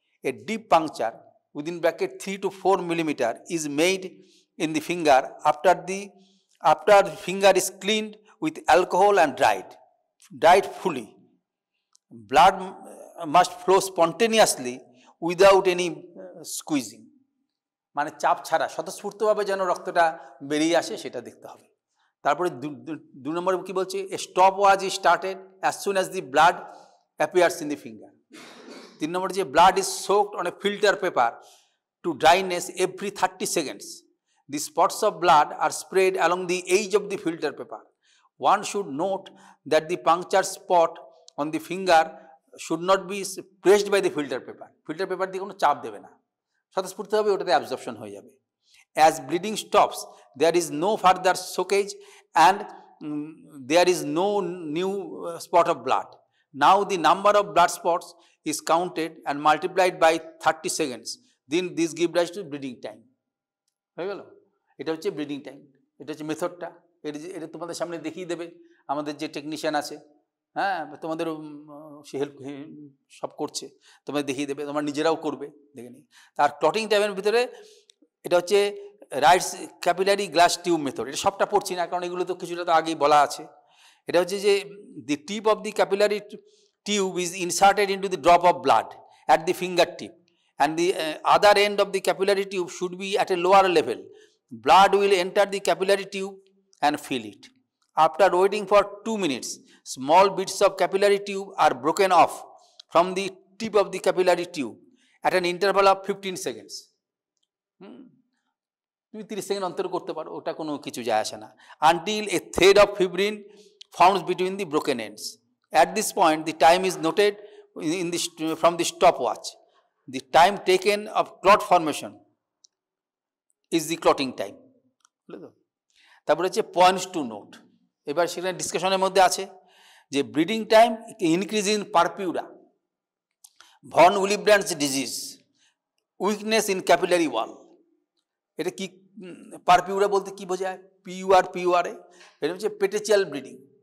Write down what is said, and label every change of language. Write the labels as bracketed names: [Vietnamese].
[English] A deep puncture within bracket 3 to 4 millimeter is made in the finger after the finger is cleaned with alcohol and dried fully. Blood must flow spontaneously without any squeezing. [Bangla] মানে চাপ ছাড়া স্বতঃস্ফূর্তভাবে যেন রক্তটা বেরিয়ে আসে, সেটা দেখতে হবে। তারপরে 2 নম্বরে কি বলছে, [English] A stop watch is started as soon as the blood appears in the finger. [Bangla] 3 নম্বরে যে [English] Blood is soaked on a filter paper to dryness every 30 seconds. The spots of blood are spread along the edge of the filter paper. One should note that the puncture spot on the finger should not be pressed by the filter paper. [Bangla] Filter paper দিয়ে কোনো চাপ দেবে না, স্বতঃস্ফূর্ত হবে, ওটাতে absorption হয়ে যাবে। [English] As bleeding stops, there is no further soakage and there is no new spot of blood. Now the number of blood spots is counted and multiplied by 30 seconds. Then this gives rise to bleeding time. [Bangla] হয়ে গেল, এটা হচ্ছে bleeding time, এটা হচ্ছে মেথডটা। এটা তোমাদের সামনে দেখিয়ে দেবে আমাদের যে টেকনিশিয়ান আছে, হ্যাঁ, তোমাদের সে হেল্প সব করছে, তোমাদের দেখিয়ে দেবে, তোমরা নিজেরাও করবে, দেখে নিই। তার ক্লটিং টাইমের ভিতরে এটা হচ্ছে rights capillary glass tube method. এটা সবটা পড়ছি না, কারণ এগুলো তো কিছুটা তো আগেই বলা আছে। এটা হচ্ছে যে [English] The tip of the capillary tube is inserted into the drop of blood at the finger tip, and the other end of the capillary tube should be at a lower level. Blood will enter the capillary tube and fill it. After waiting for 2 minutes, small bits of capillary tube are broken off from the tip of the capillary tube at an interval of 15 seconds. [Bangla] তুমি 30 second অন্তর করতে পারো, ওটা কোনো কিছু যায় আসে না। [English] Until a thread of fibrin forms between the broken ends. At this point, the time is noted from the stopwatch. the time taken of clot formation is the clotting time. [Bangla] তারপরে হচ্ছে পয়েন্টস টু নোট, এবার সেখানে ডিসকাশনের মধ্যে আছে যে [English] Bleeding time increase in purpura, von Willebrand's disease, weakness in capillary wall. [Bangla] এটা কি purpura বলতে কি বোঝায়? পিউআরে এটা হচ্ছে পেটেচিয়াল ব্লিডিং।